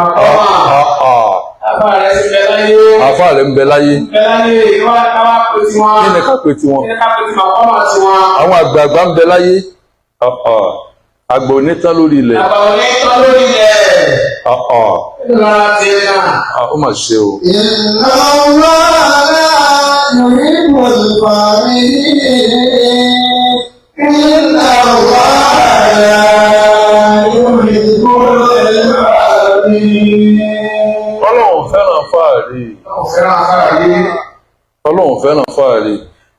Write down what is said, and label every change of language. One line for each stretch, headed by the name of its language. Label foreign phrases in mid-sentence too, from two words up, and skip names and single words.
Yoruba: Àfáà rẹ̀ ń bẹ láyé. Àfáà rẹ̀ ń bẹ láyé. Ìwọ́n ká wá pè tí wọ́n. Kí ni ká pè tí wọ́n? Kí ni ká pè tí wọ́n? Àwọn àgbààgbà ń bẹ láyé. Àgbà onítán lórí ilẹ̀. Àgbà onítán lórí ilẹ̀. Ó mà ṣe o.
Arabic: إن الله يحب الفرحين. إن الله يحب الفرحين.
Yoruba: Ọlọ́run fẹ́ràn fáàrí. Ọlọ́run fẹ́ràn fáàrí. Ọlọ́run fẹ́ràn fáàrí.